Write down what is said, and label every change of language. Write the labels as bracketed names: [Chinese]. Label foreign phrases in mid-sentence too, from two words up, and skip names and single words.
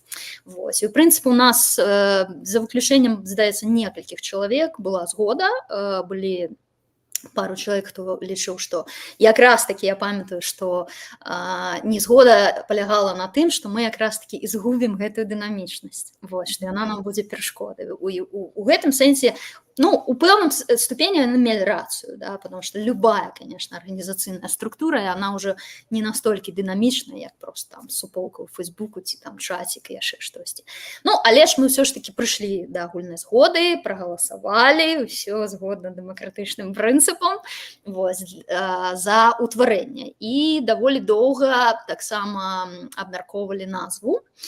[Belarusian] І, в прынцыпе, у нас, за выключэннем, здаецца, некалькіх чалавек была згода, былі пару чалавек, хто лічыў, што якраз такі я памятаю, што незгода палягала на тым, што мы якраз такі і згубім гэтую дынамічнасць, што яна нам будзе перашкодай. У гэтым сэнсе, ну, у пэўным ступені яны мелі рацыю, да, [Russian] потому что любая, конечно, [Belarusian] арганізацыйная структура, [Russian] она уже не [Belarusian] настолькі дынамічная, як просто там суполка ў Фейсбуку ці там чацік і яшчэ штосьці. Ну, але ж мы ўсё ж такі прыйшлі да агульнай згоды, прагаласавалі, ўсё згодна дэмакратычным прынцыпам за ўтварэнне. І даволі доўга таксама абмяркоўвалі назву.